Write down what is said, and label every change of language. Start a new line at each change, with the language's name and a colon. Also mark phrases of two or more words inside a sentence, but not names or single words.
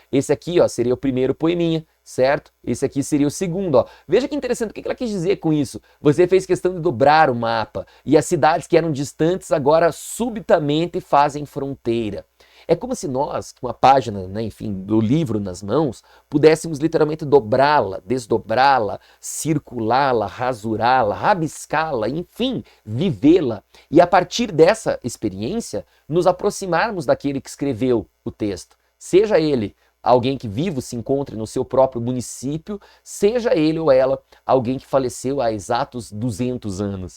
Portuguese: Esse aqui, ó, seria o primeiro poeminha, certo? Esse aqui seria o segundo, ó. Veja que interessante, o que ela quis dizer com isso? Você fez questão de dobrar o mapa e as cidades que eram distantes agora subitamente fazem fronteira. É como se nós, com a página, né, enfim, do livro nas mãos, pudéssemos literalmente dobrá-la, desdobrá-la, circulá-la, rasurá-la, rabiscá-la, enfim, vivê-la. E a partir dessa experiência, nos aproximarmos daquele que escreveu o texto. Seja ele alguém que vivo se encontre no seu próprio município, seja ele ou ela alguém que faleceu há exatos 200 anos.